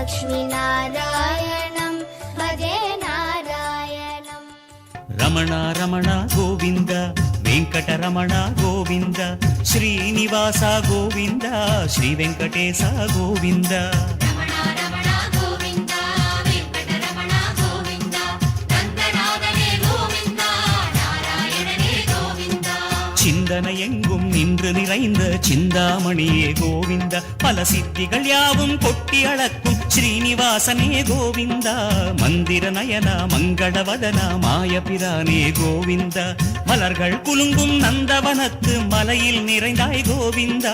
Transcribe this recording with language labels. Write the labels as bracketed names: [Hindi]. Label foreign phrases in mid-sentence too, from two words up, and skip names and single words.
[Sanskrit] लक्ष्मीनारायणं भजे नारायणम् [Telugu] రమణ రమణ గోవింద వెంకటరమణ గోవింద శ్రీనివాస గోవింద శ్రీ వెంకటేశ గోవింద రమణ రమణ గోవింద వెంకటరమణ గోవింద రంగనాథనే గోవింద నారాయణనే గోవింద [Tamil] சிந்தன எங்கும் நின்று நிறைந்த சிந்தாமணியே கோவிந்த பல சித்திகள் யாவும் கொட்டி அளக்கும் ஸ்ரீனிவாசனே கோவிந்தா மந்திர நயன மங்களவதன மாயபிரானே கோவிந்தா மலர்கள் குலுங்கும் நந்தவனத்து மலையில் நிறைந்தாய் கோவிந்தா